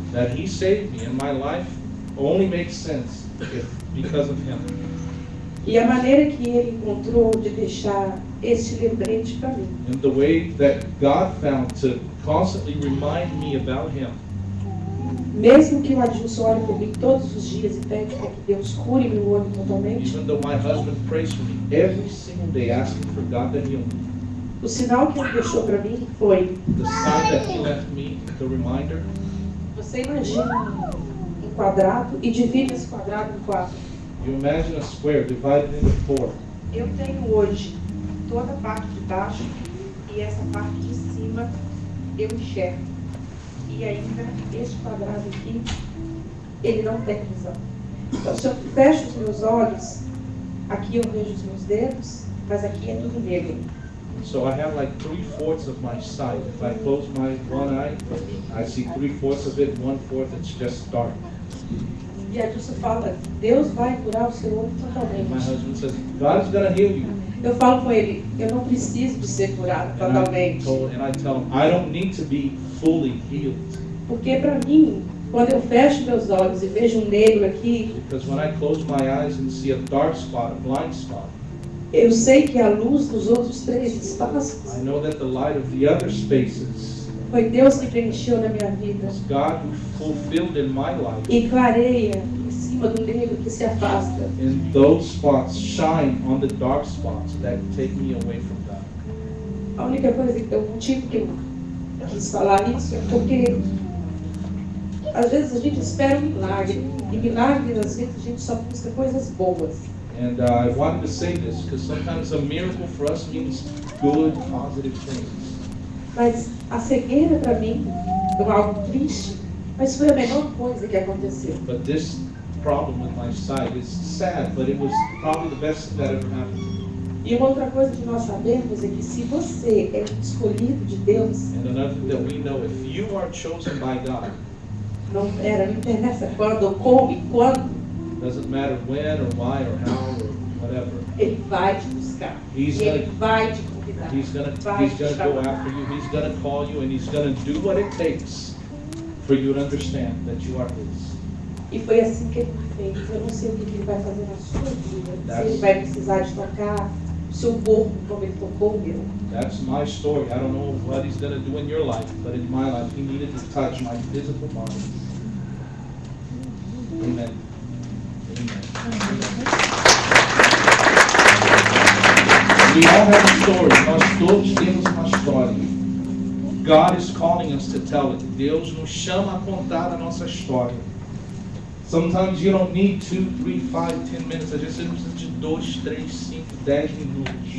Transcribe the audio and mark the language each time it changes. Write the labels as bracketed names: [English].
[English] that He saved me, and my life only makes sense because of Him. [Portuguese] E a maneira que Ele encontrou de deixar este lembrete para mim [English] And the way that God found to constantly remind me about Him, [Portuguese] mesmo que o Adilson olhe por mim todos os dias e pede para que Deus cure meu olho totalmente, [English] even though my husband prays for me every single day, asking for God to heal me, [Portuguese] o sinal que Ele deixou para mim foi: [English] the sign that He left me, the reminder, [Portuguese] você imagina um quadrado e divide esse quadrado em 4. [English] you imagine a square divided into 4. [Portuguese] Eu tenho hoje toda a parte de baixo e essa parte de cima eu enxergo. E ainda este quadrado aqui, ele não tem visão. Então, se eu fecho os meus olhos, aqui eu vejo os meus dedos, mas aqui é tudo negro. [English] So I have like 3/4 of my sight. If I close my one eye, I see 3/4 of it, 1/4 it's just dark. [Portuguese] E a Dilson fala: Deus vai curar o seu olho [English] And my [Portuguese] totalmente. [English] husband says, God is going to heal you. [Portuguese] Eu falo com ele: eu não preciso de ser curado totalmente. [English] And I tell him, I don't need to be fully healed. [Portuguese] Porque para mim, quando eu fecho meus olhos e vejo um negro aqui, [English] Because when I close my eyes and see a dark spot, a blind spot, [Portuguese] eu sei que a luz dos outros 3 espaços [English] I know that the light of the other spaces [Portuguese] foi Deus que preencheu na minha vida [English] is God who fulfilled in my life. [Portuguese] e clareia em cima do negro que se afasta. [English] And those spots shine on the dark spots that take me away from God. [Portuguese] A única coisa, o motivo que eu quis falar isso é porque às vezes a gente espera um milagre, e milagre às vezes a gente só busca coisas boas. [English] And I wanted to say this because sometimes a miracle for us means good, positive things. [Portuguese] Mas a cegueira para mim é algo triste, mas foi a melhor coisa que aconteceu. [English] But this problem with my sight is sad, but it was probably the best thing that ever happened to me. [Portuguese] E uma outra coisa que nós sabemos é que se você é um escolhido de Deus, [English] And another thing that we know, if you are chosen by God, [Portuguese] não interessa quando ou como e quando, [English] Doesn't matter when or why or how or whatever. [Portuguese] Ele vai te buscar. [English] He's [Portuguese] E ele [English] gonna- [Portuguese] vai te convidar. [English] He's gonna [Portuguese] Vai te [English] go [Portuguese] chamar. [English] after you. He's gonna call you, and he's gonna do what it takes for you to understand that you are his. [Portuguese] E foi assim que ele fez. Eu não sei o que ele vai fazer na sua vida. Se [English] That's- [Portuguese] ele vai precisar de tocar o seu corpo como ele tocou o meu. [English] That's my story. I don't know what he's gonna do in your life, but in my life, he needed to touch my physical body. Amen. Amen. We all have a story. [Portuguese] Nós todos temos uma história. [English] God is calling us to tell it. [Portuguese] Deus nos chama a contar a nossa história. [English] Sometimes you don't need 2, 3, 5, 10 minutes. [Portuguese] Às vezes você não precisa de 2, 3, 5, 10 minutos.